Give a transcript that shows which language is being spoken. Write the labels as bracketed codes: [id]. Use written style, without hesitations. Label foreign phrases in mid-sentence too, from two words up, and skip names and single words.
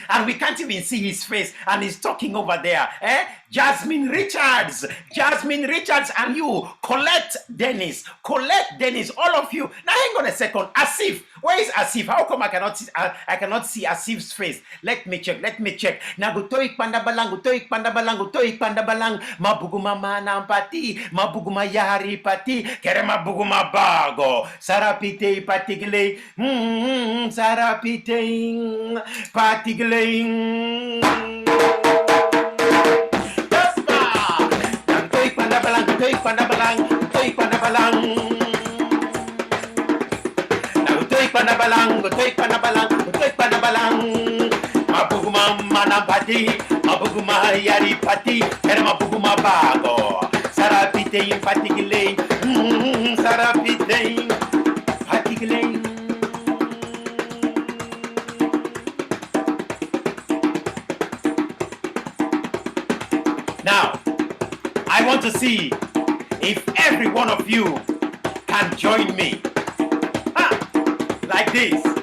[en] And we can't even see his face, and he's talking over there. Jasmine Richards, and you, Colette Dennis, all of you. Now hang on a second. Asif, where is Asif? How come I cannot see Asif's face? Let me check. Now go toik pandabalang, mabuguma manampati, mabuguma yari pati, kere mabuguma bago, sarapite patigile, sarapite patigile. Toy pandabalang. Now toy pandabalang. Mabuguma manapati, mabuguma yari pati, kere mabuguma bago. Sarapite patigile, sarapite patigile. Now, I want to see if every one of you can join me. Like this.